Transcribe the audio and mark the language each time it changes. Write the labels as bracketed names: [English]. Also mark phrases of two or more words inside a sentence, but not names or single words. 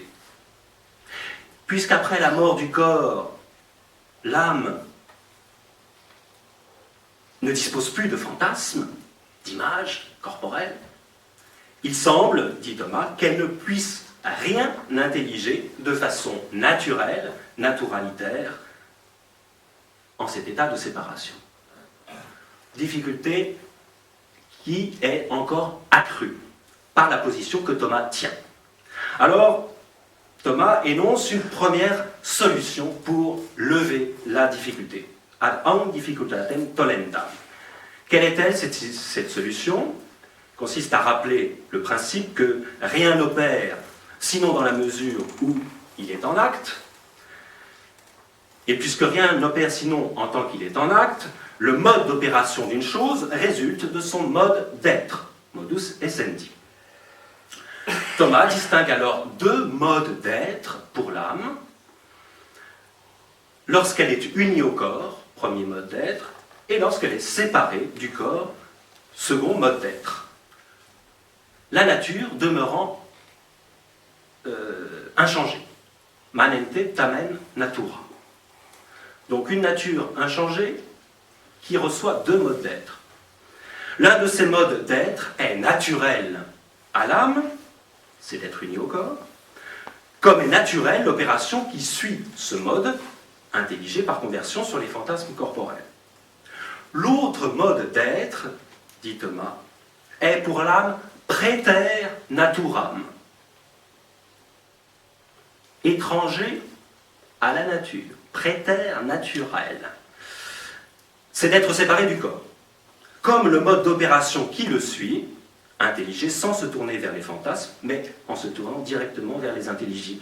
[French] Puisqu'après la mort du corps, l'âme ne dispose plus de fantasmes, d'images corporelles, il semble, dit Thomas, qu'elle ne puisse rien intelliger de façon naturelle, naturalitaire, en cet état de séparation. Difficulté qui est encore accrue par la position que Thomas tient. Alors, Thomas énonce une première solution pour lever la difficulté. [Latin] Ad hoc difficultatem tolendam. [French] Quelle est-elle cette solution? Consiste à rappeler le principe que rien n'opère, sinon dans la mesure où il est en acte. Et puisque rien n'opère sinon en tant qu'il est en acte, le mode d'opération d'une chose résulte de son mode d'être, [Latin] modus essendi. [French] Thomas distingue alors deux modes d'être pour l'âme. Lorsqu'elle est unie au corps, premier mode d'être, et lorsqu'elle est séparée du corps, second mode d'être. La nature demeurant inchangée. [Latin] Manente tamen natura. [French] Donc une nature inchangée qui reçoit deux modes d'être. L'un de ces modes d'être est naturel à l'âme, c'est d'être uni au corps, comme est naturelle l'opération qui suit ce mode, intelligé par conversion sur les fantasmes corporels. L'autre mode d'être, dit Thomas, est pour l'âme [Latin] praeter naturam, [French] étranger à la nature, praeter naturel. C'est d'être séparé du corps, comme le mode d'opération qui le suit, intelligé sans se tourner vers les fantasmes, mais en se tournant directement vers les intelligibles.